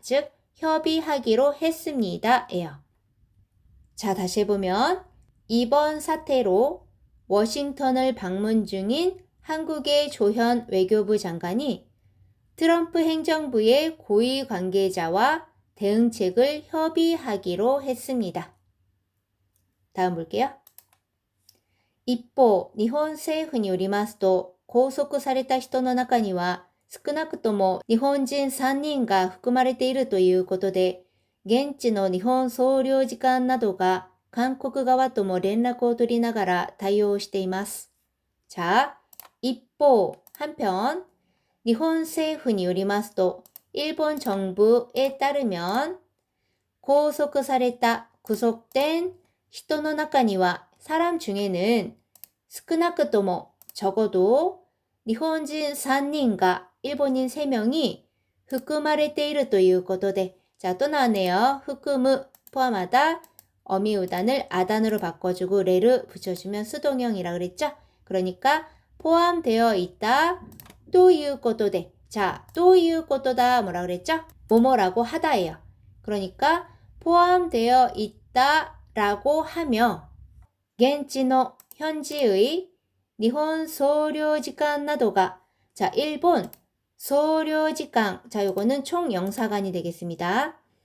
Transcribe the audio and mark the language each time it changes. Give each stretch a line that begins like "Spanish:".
Korean: 즉, 협의하기로 했습니다. 예요. 자, 다시 해보면 이번 사태로 워싱턴을 방문 중인 한국의 조현 외교부 장관이 트럼프 행정부의 고위 관계자와 대응책을 협의하기로 했습니다. 다음 볼게요.
Japanese: 一方、日本政府によりますと、拘束された人の中には、少なくとも日本人3人が含まれているということで、現地の日本総領事館などが韓国側とも連絡を取りながら対応しています。
Korean: 자、
Japanese: 一方、
Korean: 한편、
Japanese: 日本政府によりますと、
Korean: 일본 정부에 따르면、
Japanese: 拘束された、
Korean: 구속된
Japanese: 人の中には、
Korean: 사람 중에는
Japanese: 少なくとも
Korean: 적어도 일본인 3人과 일본인 3명이
Japanese: 含まれているということで
Korean: 자, 또 나왔네요.
Japanese: 含む
Korean: 포함하다 어미우단을 아단으로 바꿔주고 레를 붙여주면 수동형이라 그랬죠? 그러니까 포함되어 있다.
Japanese: ということで
Korean: 자,
Japanese: ということだ
Korean: 뭐라 그랬죠? 뭐뭐라고 하다예요. 그러니까 포함되어 있다 라고 하며
Japanese: 現地の
Korean: 현지의 일본 소領事館 나도가 자, 일본 소領事館 자, 요거는 총영사관이 되겠습니다.